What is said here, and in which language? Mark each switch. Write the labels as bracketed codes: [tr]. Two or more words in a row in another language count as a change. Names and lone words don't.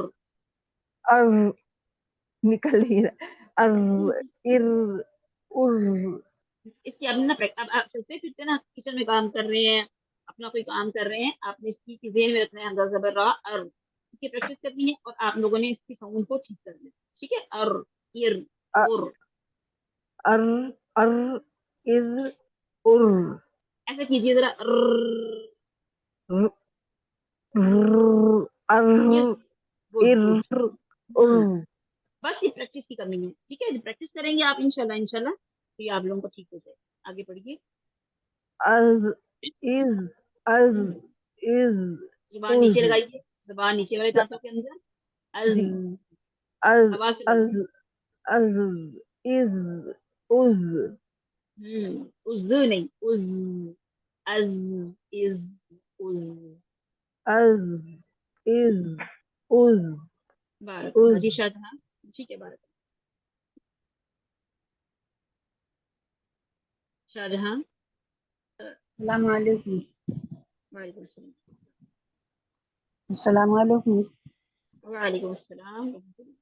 [ur] ار نکل ہی رہا ار ار ار اس کی اب نا اب چلتے پھرتے نا کچن میں کام کر رہے ہیں، اپنا کوئی کام کر رہے ہیں، آپ نے اس کی ذہن میں رکھنا ہے حمزہ زبر را ار، اس کی پریکٹس کرنی ہے اور آپ لوگوں نے اس کی ساؤنڈ کو ٹھیک کرنا ہے. ٹھیک ہے. ار ار اور ار ار ار ار ایسا کیجیے ذرا. ار گڈ ار گڈ. ار بس یہ پریکٹس کی کمی ہے. ٹھیک ہے. پریکٹس کریں گے آپ انشاءاللہ تو یہ آپ لوگوں کو ٹھیک ہو جائے. آگے پڑھیے. از از از ہم، از زبان از نیچے لگائیے، زبان نیچے والے دانتوں کے اندر. از جی از آواز از سنائیے. از از از از نہیں از. از از از. از از از [ar] بارک اللہ. از [ur] جی شاہجہاں. ٹھیک ہے. [ar] بارک اللہ. [ur] شاہجہاں. [ar] السلام علیکم. وعلیکم السلام. السلام علیکم. وعلیکم السلام ورحمۃ اللہ.